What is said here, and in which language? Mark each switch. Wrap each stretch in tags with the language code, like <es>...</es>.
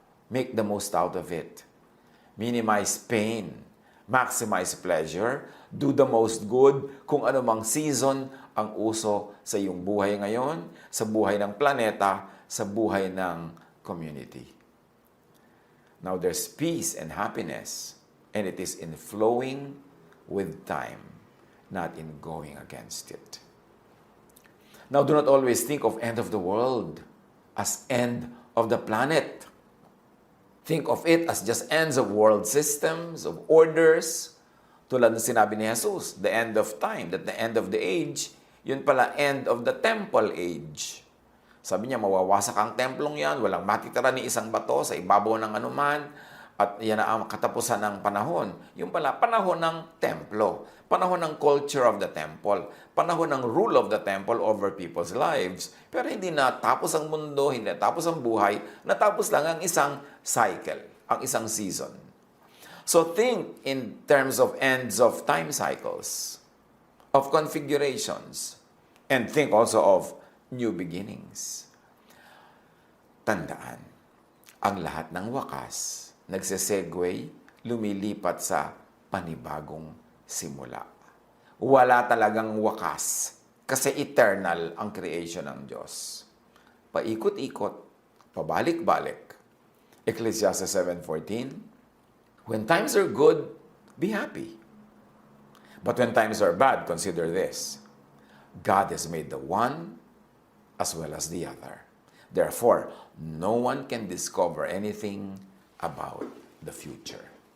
<en>Make the most out of it. Minimize pain. Maximize pleasure. Do the most good</en> <tl>kung anumang season ang uso sa iyong buhay ngayon, sa buhay ng planeta, sa buhay ng community.</tl> <en>Now, there's peace and happiness, and it is in flowing with time, not in going against it. Now, do not always think of end of the world as end of the planet. Think of it as just ends of world systems, of orders.</en> <tl>Tulad ng sinabi ni</tl> <en>Jesus, the end of time, that the end of the age,</en> <tl>yun pala</tl> <en>end of the temple age.</en> <tl>Sabi niya, mawawasak ang templong yan, walang matitira ni isang bato sa ibabaw ng anuman, at yan ang katapusan ng panahon. Yung pala, panahon ng templo, panahon ng culture of the temple, panahon ng</tl> <en>rule of the temple over people's lives.</en> <tl>Pero hindi natapos ang mundo, hindi natapos ang buhay, natapos lang ang isang cycle, ang isang season.</tl> <en>So think in terms of ends of time cycles, of configurations, and think also of new beginnings.</en> <tl>Tandaan, ang lahat ng wakas, nagsesegue, lumilipat sa panibagong simula. Wala talagang wakas kasi eternal ang creation ng Diyos. Paikot-ikot, pabalik-balik.</tl> <en>Ecclesiastes 7:14, when times are good, be happy. But when times are bad, consider this. God has made the one as well as the other. Therefore, no one can discover anything about the future.</en>